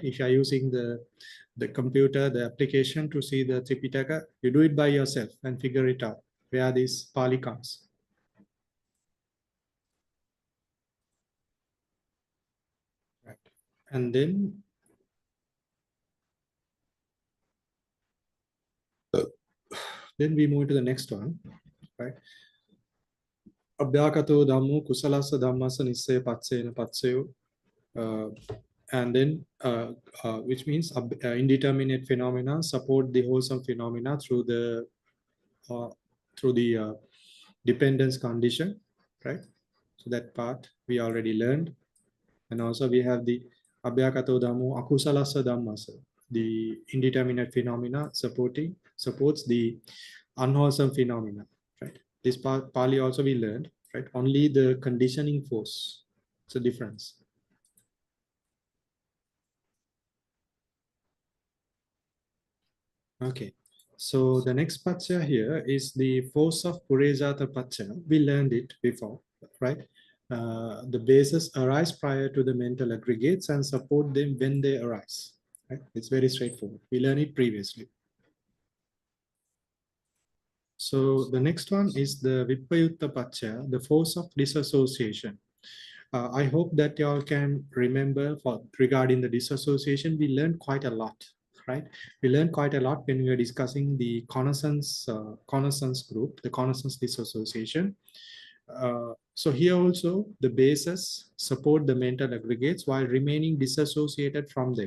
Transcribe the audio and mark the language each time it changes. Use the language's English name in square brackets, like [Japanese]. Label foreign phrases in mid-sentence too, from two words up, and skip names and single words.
[English] If you're using the computer, the application to see the Tripitaka, you do it by yourself and figure it out where this Pali comes. Right. And then we move to the next one, right? [Pali] Abhyakato dhammo kusalassa dhammasa nissaya paccayana paccayo. [English] And then, which means indeterminate phenomena support the wholesome phenomena through the dependence condition, right? So that part we already learned. And also we have the [Pali] abhyakato dhammo akusalassa dhammasa, [English] the indeterminate phenomena supports the unwholesome phenomena, right? This part Pali also we learned, right? Only the conditioning force. It's a difference. Okay, so the next paccaya here is the force of [Pali] purejāta paccaya. [English] We learned it before, right? The bases arise prior to the mental aggregates and support them when they arise. Right? It's very straightforward. We learned it previously. So the next one is the [Pali] vipayutta paccaya, [English] the force of disassociation. I hope that y'all can remember regarding the disassociation, we learned quite a lot, right? We learned quite a lot when we were discussing the connaissance group, the connaissance disassociation. So here also the bases support the mental aggregates while remaining disassociated from them.